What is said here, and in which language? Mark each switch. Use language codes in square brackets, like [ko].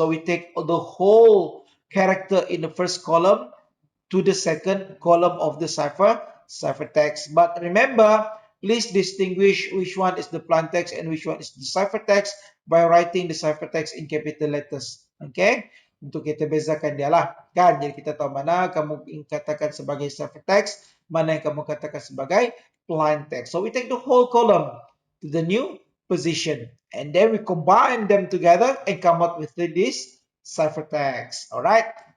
[en] So we take the whole character in the first column to the second column of the ciphertext. But remember, please distinguish which one is the plain text and which one is the ciphertext by writing the ciphertext in capital letters. Okay? [ms] Untuk kita bezakan dia lah. Kan? Jadi kita tahu mana kamu katakan sebagai ciphertext, mana yang kamu katakan sebagai plain text. [en] So we take the whole column to the new position. And then we combine them together and come up with this ciphertext. Alright?